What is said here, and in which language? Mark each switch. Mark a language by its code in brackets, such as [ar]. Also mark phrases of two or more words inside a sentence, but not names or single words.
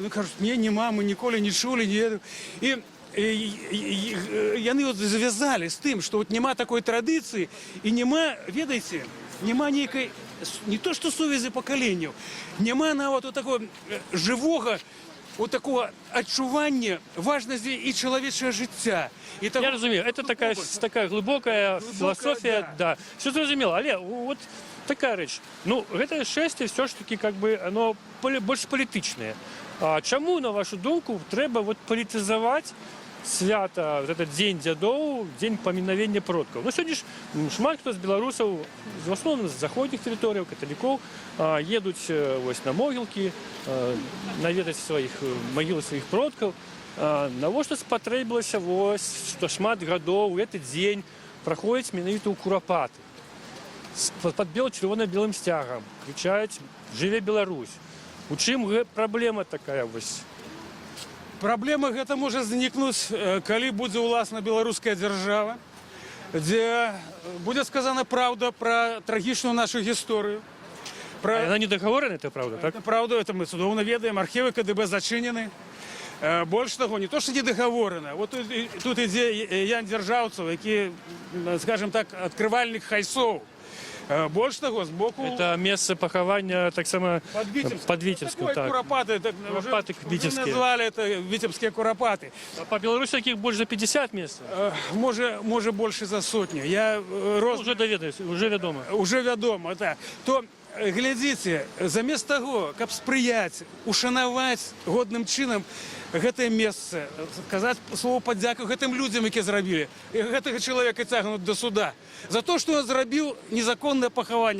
[uk] Ну, кажуть, ні, нема, ми ніколи не чули, ні. І вони от зв'язали з тим, що от нема такої традиції, і нема, ведаєте, нема ніякої, не то, що совісті покоління, нема навіть такого живого вот такого адчування важності і чоловічого життя. І того, [ru] Я разумею, это такая глубокая философия, да. Все зрозумело, але вот такая речь. Ну, это шествие все ж таки как бы оно больше політичне. [uk] А чому, на вашу думку, треба вот політизувати свято, [ru] вот этот [uk] День дзядоў, День поминовения продков? Ну, сьогодні ж шмат хто з білорусів, в основному з заходніх територій, католиків, їдуть ось на могилки, навідати могили своїх продків. [be] Навошта спатрэбілася ось, што шмат гадоў у гэты дзень праходзяць менавіта ў курапаты. Пад чырвона-белым сцягам крычаюць «Жыве Беларусь». У чым праблема такая вось? Праблема гэта можа знікнуць, калі будзе ўласна беларуская дзяржава, дзе будзе сказана праўда пра трагічную нашу гісторыю. [ru] Она не договорена, это правда, так? Это правда, это мы [be] цудоўна ведаем, архівы КДБ зачынены. Больш таго, не то, што не договорена. Вот тут ідзе Ян Дзяржаўцаў, які, скажем так, адкрывальнік хайсоў. Больш таго, з боку... [ru] Это место [be] пахавання таксама [ru] под Витебском. Такое курапаты, Курапаты уже назвали это витебские курапаты. А по Беларуси таких больше за 50 мест? Може больше за сотню. [be] Уже доведаюсь, уже вядома. Уже вядома, так. То, глядзіце, замест таго, каб спрыяць, ушанаваць годным чынам гэтае месца, сказаць слово падзяку гэтым людзям, які зрабілі, гэтага чалавека цягнуць да суда. За то, што ён зрабіў незаконнае пахаванне.